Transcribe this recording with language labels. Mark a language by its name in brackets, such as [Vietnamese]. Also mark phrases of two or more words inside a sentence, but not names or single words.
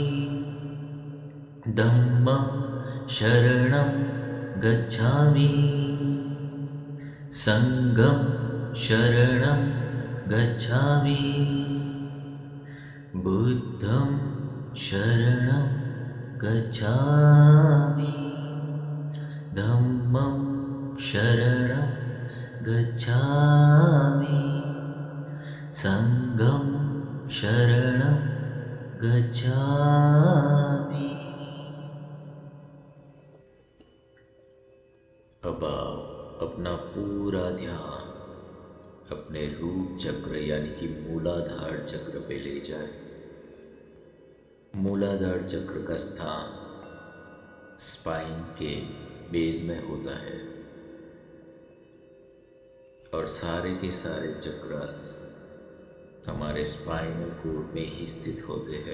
[Pali] धम्मं शरणं गच्छामि, संघं शरणं गच्छामि, बुद्धं शरणं गच्छामि, धम्मं शरणं गच्छामि, संघं शरणं गच्छामि। [Hindi] अब आप अपना पूरा ध्यान अपने रूट चक्र यानी कि मूलाधार चक्र पे ले जाए। मूलाधार चक्र का स्थान स्पाइन के बेस में होता है और सारे के सारे चक्रास हमारे [English] spinal cord [Hindi] में ही स्थित होते हैं।